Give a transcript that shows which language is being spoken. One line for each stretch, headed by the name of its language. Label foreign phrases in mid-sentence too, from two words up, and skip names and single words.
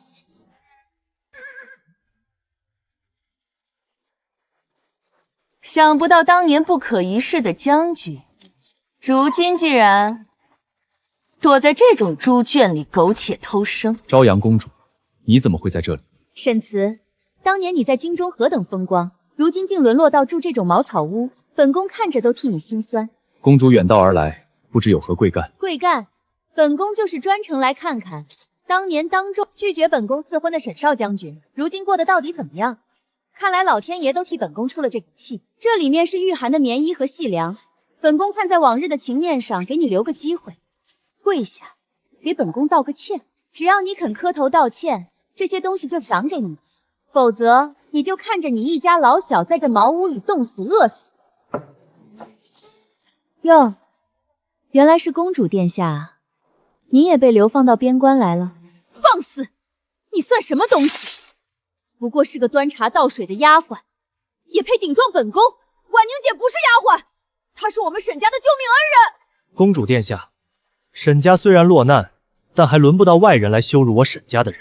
Chinese: 想不到当年不可一世的将軍，如今竟然躲在这种猪圈里苟且偷生。朝陽公主，你怎麼會在這裡？沈慈，當年你在京中何等風光，如今竟淪落到住這種茅草屋，本宮看着都替你心酸。公主遠道而來，不知有何貴幹？貴幹，本宮就是專程來看看，當年當眾拒絕本宮賜婚的沈少將軍，如今過得到底怎麼樣？看來老天爺都替本宮出了這口氣。這裡面是御寒的棉衣和細糧，本宮看在往日的情面上，給你留個機會，跪下，給本宮道個歉。只要你肯磕頭道歉，這些東西就賞給你，否則你就看着你一家老小在這茅屋裡凍死餓死。喲，原來是公主殿下啊，您也被流放到邊關來了。放肆！你算什麼東西？不過是個端茶倒水的丫鬟，也配頂撞本宮？婉寧姐不是丫鬟，她是我們沈家的救命恩人。公主殿下，沈家雖然落難，但還輪不到外人來羞辱我沈家的人。